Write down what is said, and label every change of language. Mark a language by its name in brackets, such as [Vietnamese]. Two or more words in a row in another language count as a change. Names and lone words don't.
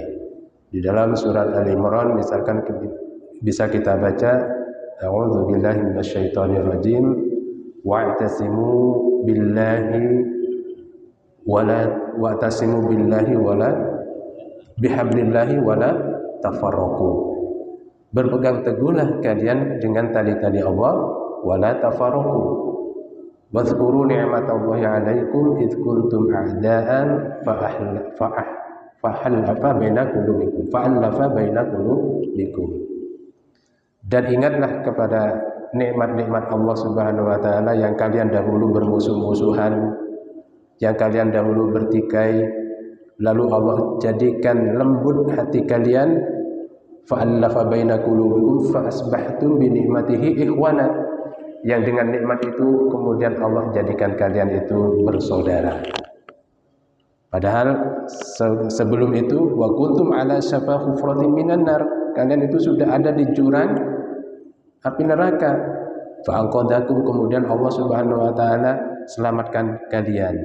[Indonesian] Di dalam surat Al-Imran misalkan bisa kita baca, [Arabic] أعوذ بالله من الشيطان الرجيم، واعتصموا بالله ولا بحبل الله ولا تفرقوا. [Indonesian] Berpegang teguhlah kalian dengan tali-tali Allah, [Arabic] ولا تفرقوا، واذكروا نعمت الله عليكم إذ كنتم أعداء فألف بين قلوبكم. [Indonesian] Dan ingatlah kepada nikmat-nikmat Allah [Arabic] سبحانه وتعالى [Indonesian] yang kalian dahulu bermusuh-musuhan, yang kalian dahulu bertikai, lalu Allah jadikan lembut hati kalian, [Arabic] فألف بين قلوبكم فأصبحتم بنعمته إخوانا. [Indonesian] Yang dengan nikmat itu kemudian Allah jadikan kalian itu bersaudara. Padahal sebelum itu [Arabic] وكنتم على شفا حفرة من النار, [Indonesian] kalian itu sudah ada di jurang api neraka. Fa anqadakum, kemudian Allah [Arabic] سبحانه وتعالى [Indonesian] selamatkan kalian.